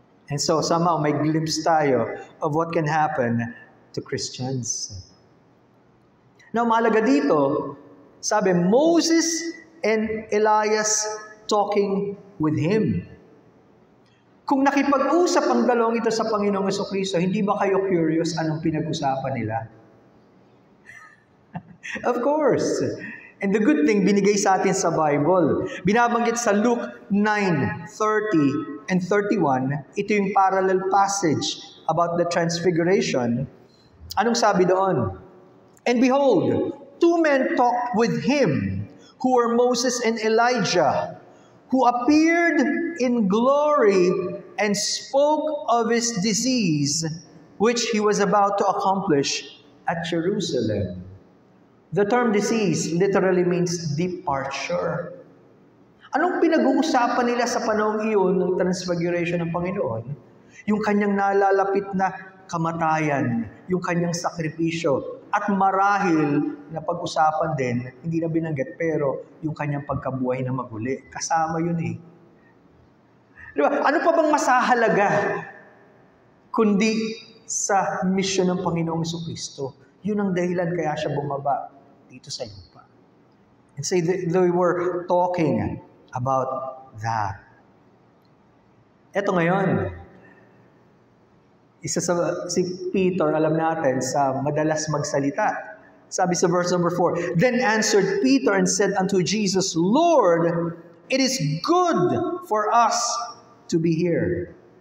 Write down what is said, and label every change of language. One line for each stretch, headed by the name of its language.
English: And so somehow may glimpse
Filipino: tayo
English: of what can happen to Christians. Now,
Filipino: mahalaga dito, sabi,
English: Moses and Elias talking with him.
Filipino: Kung nakipag-usap ang dalawang ito sa Panginoong Jesucristo, hindi ba kayo curious anong pinag-usapan nila?
English: Of course. And the good thing,
Filipino: binigay sa atin sa
English: Bible.
Filipino: Binabanggit sa
English: Luke 9:30 and 31,
Filipino: ito yung
English: parallel passage about the transfiguration.
Filipino: Anong sabi doon?
English: And behold, two men talked with him, who were Moses and Elijah, who appeared in glory and spoke of his disease, which he was about to accomplish at Jerusalem. The term disease literally means departure.
Filipino: Anong pinag-uusapan nila sa panahong iyon ng transfiguration ng Panginoon? Yung kanyang nalalapit na kamatayan, yung kanyang sakripisyo, at marahil na pag-usapan din, hindi na binanggit, pero yung kanyang pagkabuhay na maguli. Kasama yun eh. Diba? Ano pa bang masahalaga kundi sa mission ng Panginoong Jesucristo? Yun ang dahilan kaya siya bumaba dito sa lupa.
English: And say they were talking about that.
Filipino: Eto ngayon, si Peter, alam natin, sa madalas magsalita. Sabi sa
English: verse number 4, Then answered Peter and said unto Jesus, Lord, it is good for us to be here.